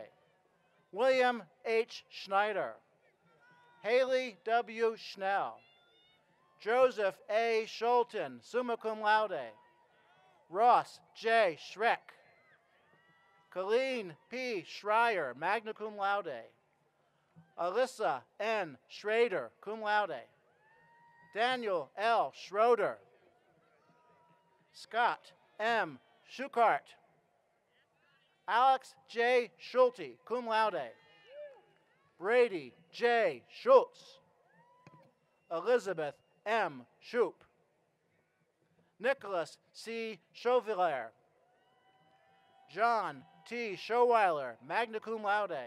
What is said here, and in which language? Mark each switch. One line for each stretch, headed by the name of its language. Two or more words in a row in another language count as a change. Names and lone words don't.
English: William H. Schneider. Haley W. Schnell. Joseph A.
Latin: Schulten, summa cum laude.
English: Ross J. Schreck. Colleen P.
Latin: Schreier, magna cum laude.
English: Alyssa N. Schrader,
Latin: cum laude.
English: Daniel L. Schroeder. Scott M. Schukart. Alex J. Schulte,
Latin: cum laude.
English: Brady J. Schultz. Elizabeth M. Shoup. Nicholas C. Chauvillere. John T.
Latin: Schoweiler, magna cum laude.